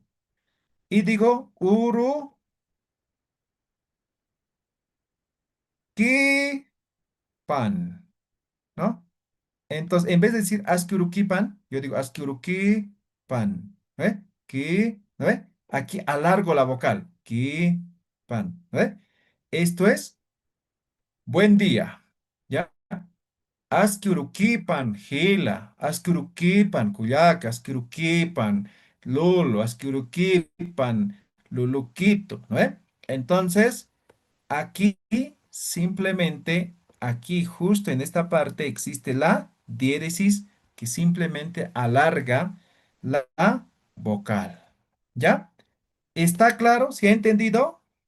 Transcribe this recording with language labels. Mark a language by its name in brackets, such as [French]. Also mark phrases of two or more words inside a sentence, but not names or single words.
[Spanish] Y digo Uruquipan, ¿no? Entonces, en vez de decir Asquiuruquipan, yo digo Asquiuruquipan, ¿ve? ¿No ve? Aquí alargo la vocal. Kipan, ¿no ve? Esto es buen día, ¿ya? [Quechua] Asquiuruquipan, Gila, Asquiuruquipan, Cuyaca, Asquiuruquipan. Lulu, Asquiuruquipan, Luluquito, [Spanish] ¿no ve? Entonces, aquí simplemente, aquí justo en esta parte existe la diéresis que simplemente alarga la vocal. ¿Ya? ¿Está claro? ¿Se ha entendido?